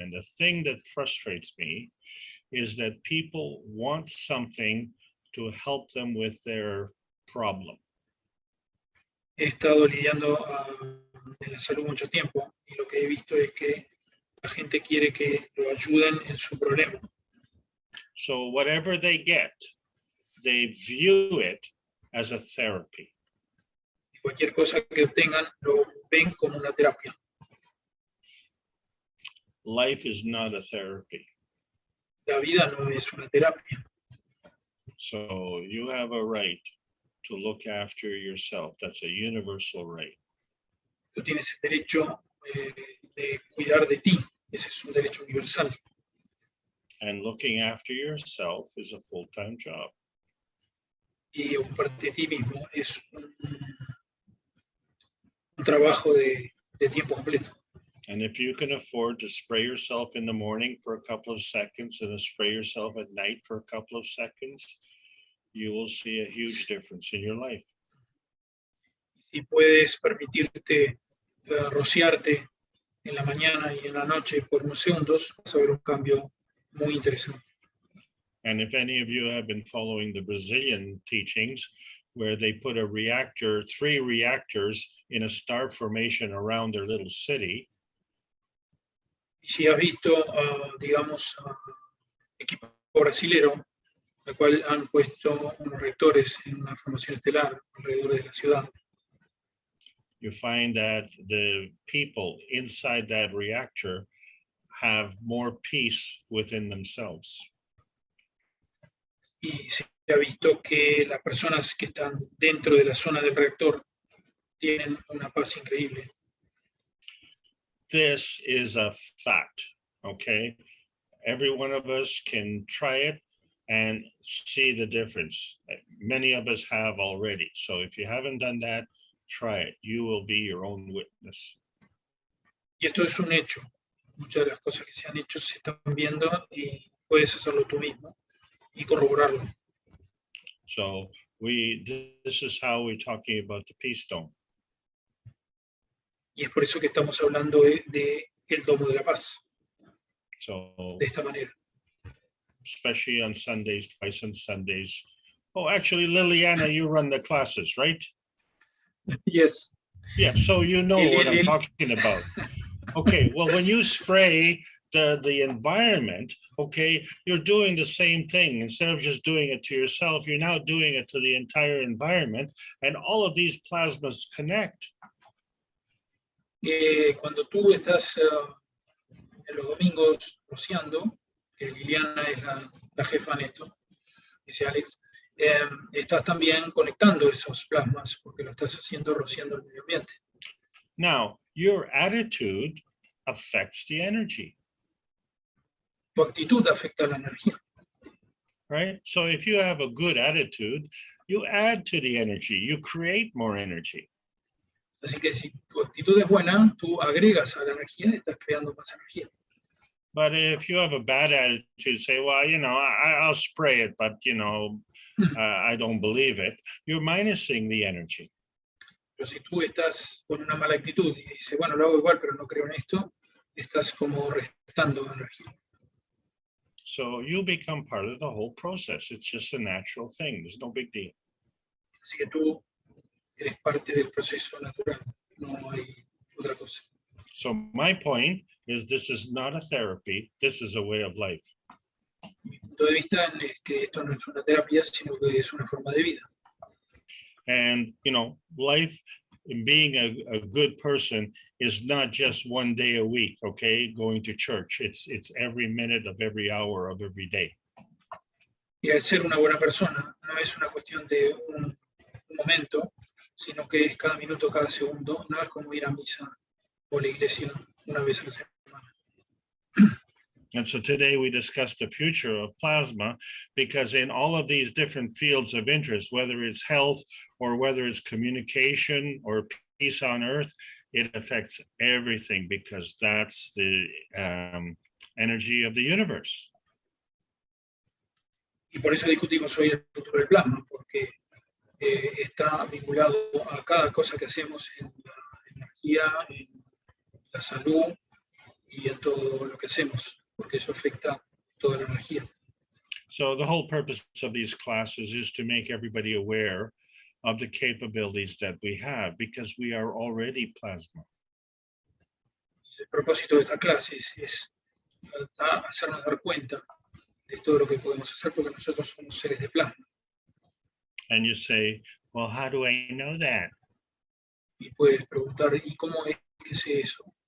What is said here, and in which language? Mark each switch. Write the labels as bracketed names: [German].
[English] And the thing that frustrates me is that people want something to help them with their problem. [Spanish] He estado lidiando en la salud mucho tiempo y lo que he visto es que la gente quiere que lo ayuden en su problema. [English] So whatever they get, they view it as a therapy. [Spanish] Y cualquier cosa que obtengan lo ven como una terapia. [English] Life is not a therapy. [Spanish] La vida no es una terapia. [English] So you have a right to look after yourself. That's a universal right. [Spanish] Tú tienes el derecho de cuidar de ti. Ese es un derecho universal. [English] And looking after yourself is a full-time job. [Spanish] Y ocuparte de ti mismo es un trabajo de tiempo completo. [English] And if you can afford to spray yourself in the morning for a couple of seconds and then spray yourself at night for a couple of seconds, you will see a huge difference in your life. [Spanish] Si puedes permitirte rociarte en la mañana y en la noche por unos segundos, vas a ver un cambio muy interesante. [English] And if any of you have been following the Brazilian teachings, where they put a reactor, 3 reactors in a star formation around their little city. [Spanish] Y si has visto, digamos, equipo brasilero, el cual han puesto unos reactores en una formación estelar alrededor de la ciudad. [English] You find that the people inside that reactor have more peace within themselves. [Spanish] Y se ha visto que las personas que están dentro de la zona del reactor tienen una paz increíble. [English] This is a fact, okay? Every one of us can try it and see the difference. Many of us have already. So if you haven't done that, try it. You will be your own witness. [Spanish] Y esto es un hecho. Muchas de las cosas que se han hecho se están viendo y puedes hacerlo tú mismo y corroborarlo. [English] So this is how we're talking about the peace dome. [Spanish] Y es por eso que estamos hablando de el domo de la paz, [English] So [Spanish] de esta manera. [English] especially on Sundays, twice on Sundays. Oh, actually, Liliana, you run the classes, right? Yes. Yeah, so you know what I'm talking about. Okay, well, when you spray the environment, okay, you're doing the same thing. Instead of just doing it to yourself, you're now doing it to the entire environment, and all of these plasmas connect. [Spanish] Cuando tú estás en los domingos rociando, que Liliana es la jefa en esto, dice Alex, estás también conectando esos plasmas porque lo estás haciendo rociando el medio ambiente. [English] Now, your attitude affects the energy. [Spanish] Tu actitud afecta la energía. [English] Right? So if you have a good attitude, you add to the energy, you create more energy. [Spanish] Así que si tu actitud es buena, tú agregas a la energía y estás creando más energía. [English] But if you have a bad attitude, say, well, you know, I'll spray it, but, you know, I don't believe it, you're minusing the energy. [Spanish] Pero si tú estás con una mala actitud y dices, bueno, lo hago igual, pero no creo en esto, estás como restando energía. [English] So you become part of the whole process. It's just a natural thing. There's no big deal. [Spanish] Así que tú eres parte del proceso natural, no hay otra cosa. [English] So my point is this is not a therapy. This is a way of life. [Spanish] Mi punto de vista es que esto no es una terapia, sino que es una forma de vida. [English] And, you know, life, being a good person is not just one day a week, okay, going to church. It's every minute of every hour of every day. [Spanish] Y al ser una buena persona, no es una cuestión de un momento, sino que es cada minuto, cada segundo. No es como ir a misa o a la iglesia una vez a la semana. [English] And so today we discussed the future of plasma, because in all of these different fields of interest, whether it's health or whether it's communication or peace on earth, it affects everything, because that's the energy of the universe. [Spanish] Y por eso discutimos hoy el futuro del plasma, porque está vinculado a cada cosa que hacemos en la energía, en la salud y en todo lo que hacemos, porque eso afecta toda la energía. [English] So the whole purpose of these classes is to make everybody aware of the capabilities that we have, because we are already plasma. [Spanish] El propósito de esta clase es hacernos dar cuenta de todo lo que podemos hacer, porque nosotros somos seres de plasma. [English] And you say, well, how do I know that? [Spanish] Y puedes preguntar, ¿y cómo es que sé eso?